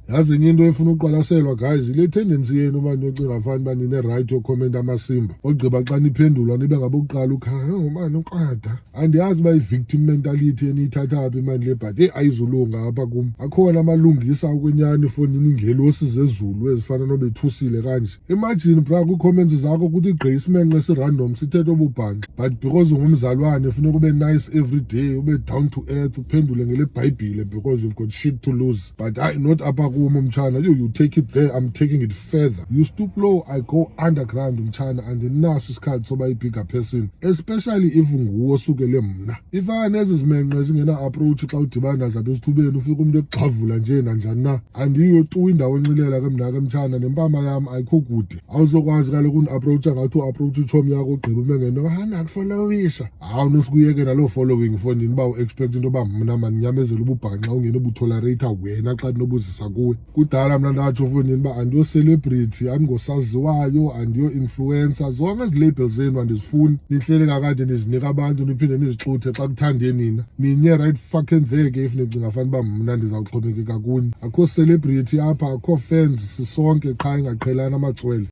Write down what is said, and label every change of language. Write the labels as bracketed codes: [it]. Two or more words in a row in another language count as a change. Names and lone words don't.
[xh] yazi enye into efuna uqwalaselwa guys ile tendency yenu uma niyocinga fani uba nine-right yokhomenta amasimba ogqiba xa niphendulwa nibe ngabokuqala ukhaya mani uqada andiyazi uba i- [en] victim mentality [xh] eniyithatha phi imani le but ayizulunga apha kum akhona amalungisa okwenyani efowunini ingelosi zezulu ezifana nobethusile kanje imagine bra kwii-comments zakho kuthi gqi isimenxe sirandom sithetha obubhanxa but because ungumzalwane funeka ube [en] nice every day [xh] ube [en] down to earth [xh] uphendule ngele bhayibhile [en] because you've got shit to lose but not [xh] apha kum mtshana [en] you take it there I'm taking it further you stoop low I go underground [xh] mtshana andinaso isikhathi soba i- [en] bigger person especially if [xh] nguwo osukele mna ifana nezi zimenxe zingena-approach xa udibana nazo apha esithubeni ufika umuntu ekugxavula nje nanjani na andiyo tu indawo enxilela ke mna ke mtshana nempama yam ayikho kude awuzokwazi kaloku uni-approacha ngathi u-approach utshomi yakho ugqiba umengeno nakufollowisha hawu nosikuyeke naloo following fondini uba u-expect into yoba mna mandinyamezela ububhanxa ungena ubutolerata wena xa ndinobuzisa kuwe kudala mna ndatsho fondini uba andiyo-celebrity andingosaziwayo andiyo-influencer zonke ezi labels zenu andizifuni nihlele kakade nizinika abantu niphinde nizixuthe xa kuthande nina ninye [en] right fucking there [xh] ke if nicinga fani uba mna ndizawuxhomekeka kuni akho celebrity apha akho fans sisonke qha ingaqhelani amatswele